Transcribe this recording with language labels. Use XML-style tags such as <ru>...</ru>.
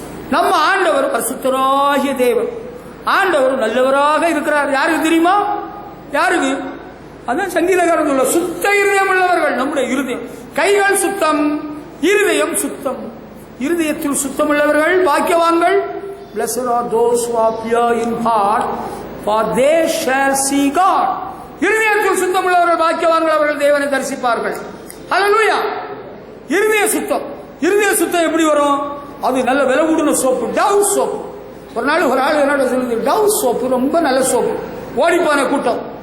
<ta>நம்ம ஆண்டவர் பரிசுத்தராகிய தேவன். ஆண்டவர் நல்லவராக இருக்கிறார். யாருக்கு தெரியுமா? யாருக்கு? அதான் சங்கீதக்காரன் சொல்ல, சுத்த இருதயம் உள்ளவர்கள் நம்முடைய இருதயம். கைகள் சுத்தம், இருதயம் சுத்தம். இருதயத்தில் சுத்தம் உள்ளவர்கள் பாக்கியவான்கள்.</ta> <en>Blessed are those who are pure in heart, for they shall see God.</en> <ta>இருதயத்தில் சுத்தம் உள்ளவர்கள் பாக்கியவான்கள், அவர்கள் தேவனை தரிசிப்பார்கள். ஹல்லேலூயா. இருதய சுத்தம். இருதய சுத்தம் எப்படி வரும்? அது நல்ல விலை கூடின சோப்பு, டவ் சோப்பு. ஒரு நாள் ஒரு ஆள் என்ன சொல்லுது, டவ் சோப்பு ரொம்ப நல்ல சோப்பு. ஓடிப்பான கூட்டம்.</ta>